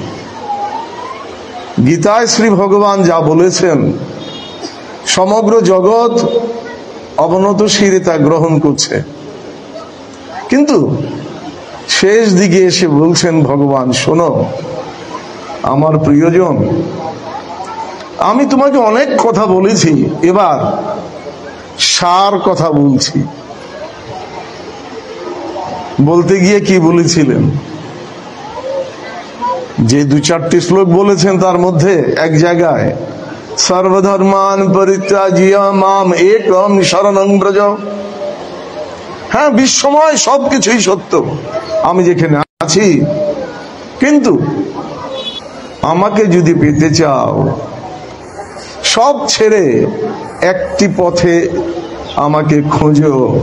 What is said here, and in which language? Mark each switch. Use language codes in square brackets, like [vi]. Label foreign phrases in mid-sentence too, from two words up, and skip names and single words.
[bn] গীতায় শ্রী ভগবান যা বলেছেন, সমগ্র জগৎ অবনত শিরে তা গ্রহণ করছে, কিন্তু শেষ দিকে এসে বলছেন ভগবান, শোনো আমার প্রিয়জন, আমি তোমাকে অনেক কথা বলেছি, এবার সার কথা বলছি। বলতে গিয়ে কি বলেছিলেন? যে দু চারটি শ্লোক বলেছেন তার মধ্যে এক জায়গায় [sa] সর্বধর্মান পরিত্যাজ্য মাম একম শরণং ব্রজ। [bn] হ্যাঁ, বিশ্বময় সবকিছুই সত্য, আমি যেখানে আছি, কিন্তু আমাকে যদি পেতে চাও সব ছেড়ে একটি পথে আমাকে খোঁজো।